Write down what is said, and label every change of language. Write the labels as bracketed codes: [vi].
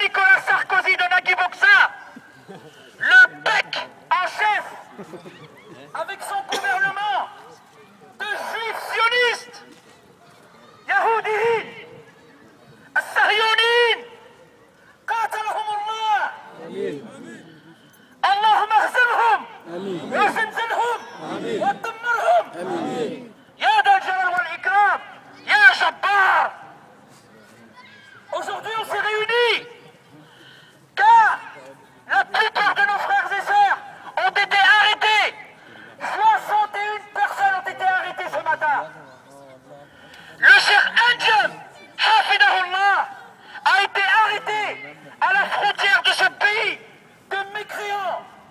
[fr] Nicolas Sarkozy de Nagui Boxa, le bec en chef, avec son gouvernement de juifs sionistes, Yahoudis, [ar] الصهيونيين قاتلهم الله. اللهم اهزمهم وزلزلهم ودمرهم يا ذا الجلال والإكرام يا جبار. [fr] Aujourd'hui on s'est réunis car la plupart de nos frères et sœurs ont été arrêtés. 61 personnes ont été arrêtées ce matin. Le Cheikh Anjem Hafidahullah a été arrêté à la frontière de ce pays de mécréants.